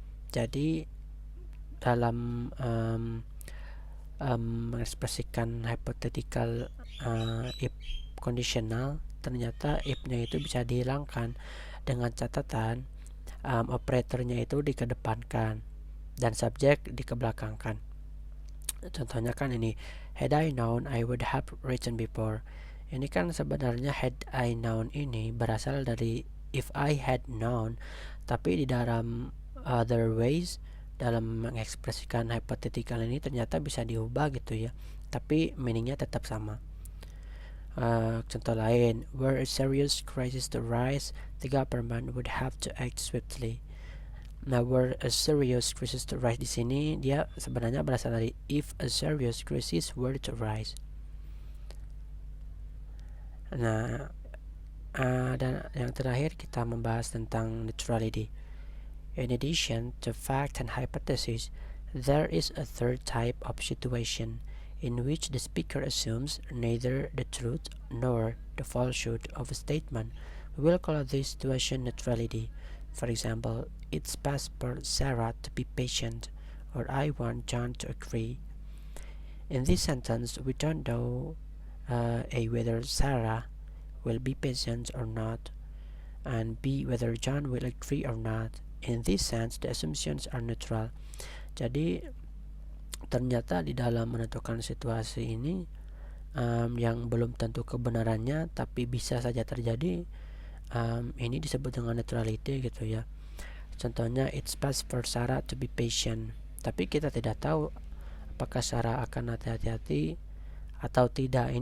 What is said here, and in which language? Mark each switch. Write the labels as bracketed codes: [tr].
[id] Jadi dalam mengekspresikan hypothetical if conditional, ternyata if-nya itu bisa dihilangkan dengan catatan operatornya itu dikedepankan dan subjek dikebelakangkan. Contohnya kan ini, [en] had I known I would have written before. [id] Ini kan sebenarnya [en] had I known [id] ini berasal dari [en] if I had known, [id] tapi di dalam other ways dalam mengekspresikan hypothetical ini ternyata bisa diubah gitu ya. tapi meaningnya tetap sama. Contoh lain, [en] were a serious crisis to rise, the government would have to act swiftly. [id] Nah, [en] were a serious crisis to rise [id] di sini dia sebenarnya berasal dari [en] if a serious crisis were to rise. [id] Nah, dan yang terakhir kita membahas tentang neutrality. [en] In addition to fact and hypothesis, there is a third type of situation in which the speaker assumes neither the truth nor the falsehood of a statement. We will call this situation neutrality. For example, it's best for Sarah to be patient, or I want John to agree. In this sentence, we don't know whether Sarah will be patient or not, and B, whether John will agree or not. In this sense, the assumptions are neutral. [id] Jadi ternyata di dalam menentukan situasi ini yang belum tentu kebenarannya tapi bisa saja terjadi, ini disebut dengan neutrality gitu ya. Contohnya, [en] it's best for Sarah to be patient, [id] tapi kita tidak tahu apakah Sarah akan hati-hati atau tidak.